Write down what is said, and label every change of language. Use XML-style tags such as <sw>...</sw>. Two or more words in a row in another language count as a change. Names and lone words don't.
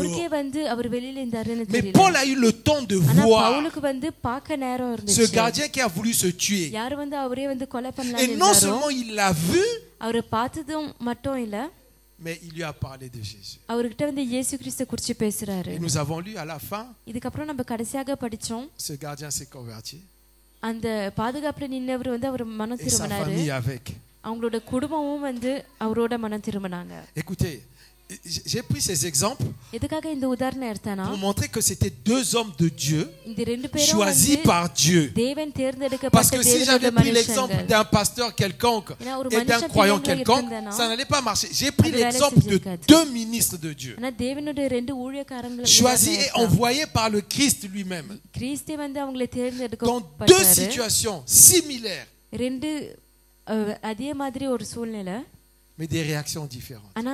<fr>Mais Paul a eu le temps de voir ce gardien qui a voulu se tuer. Et non seulement il l'a vu, mais il lui a parlé de Jésus. Et nous avons lu à la fin, ce gardien s'est converti.</fr> <ta>அந்த பாதுகாப்புல நின்னவர் வந்து அவர் மனம் திரும்பினாரு. அவங்களோட குடும்பமும் வந்து அவரோட மனம் திரும்பினாங்க.</ta> <fr>Écoutez, j'ai pris ces exemples pour montrer que c'était deux hommes de Dieu choisis par Dieu. Parce que si j'avais pris l'exemple d'un pasteur quelconque et d'un croyant quelconque, ça n'allait pas marcher. J'ai pris l'exemple de deux ministres de Dieu, choisis et envoyés par le Christ lui-même, dans deux situations similaires, mais des réactions différentes.</fr>